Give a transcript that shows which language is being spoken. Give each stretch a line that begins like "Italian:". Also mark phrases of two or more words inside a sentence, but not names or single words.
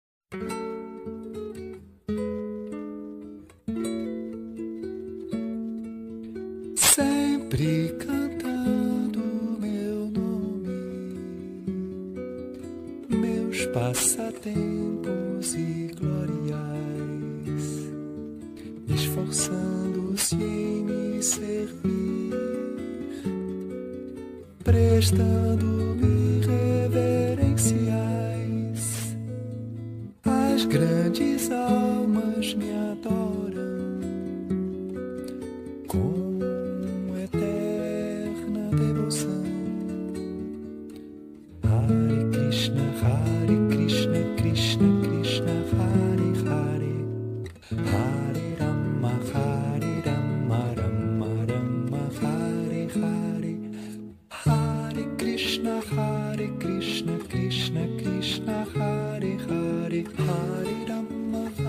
Portuguese: Sempre cantando meu nome, meus passatempos e glorias, esforçando-se em me servir, prestando-me reverenciais. As grandes almas me adoram com eterna devoção.
Sanskrit: हरे कृष्ण कृष्ण कृष्ण हरे हरे हरे राम राम राम हरे हरे, हरे कृष्ण कृष्ण कृष्ण हरे हरे हरे राम,